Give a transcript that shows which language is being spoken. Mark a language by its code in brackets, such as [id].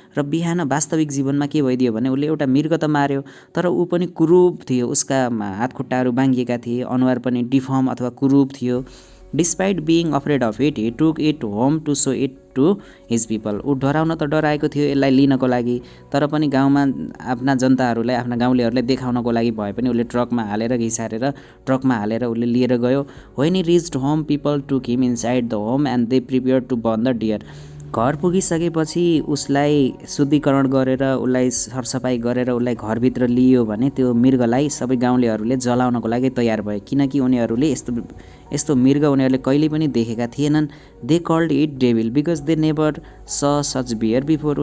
[ne] र बिहान वास्तविक जीवनमा के भइदियो भने उसले एउटा मृग त मार्यो तर ऊ पनि कुरूप थियो, उसका हातखुट्टाहरू बाङ्गिएका थिए, अनुहार पनि डिफर्म अथवा कुरूप थियो। [en] Despite being afraid of it, he took it home to show it to his people. [ne] ऊ डराउन त डराएको थियो यसलाई लिनको लागि, तर पनि गाउँमा आफ्ना जनताहरूलाई आफ्ना गाउँलेहरूलाई देखाउनको लागि भए पनि उसले ट्रकमा हालेर घिसारेर ट्रकमा हालेर उसले लिएर गयो। [en] When he reached home, people took him inside the home and they prepared to burn the deer. [ne] घर पुगिसकेपछि उसलाई शुद्धिकरण गरेर उसलाई सरसफाई गरेर उसलाई घरभित्र लियो भने त्यो मृगलाई सबै गाउँलेहरूले जलाउनको लागि तयार भए, किनकि उनीहरूले यस्तो मृग उनीहरूले कहिले पनि देखेका थिएनन्। [en] They called it devil because they never saw such bear before.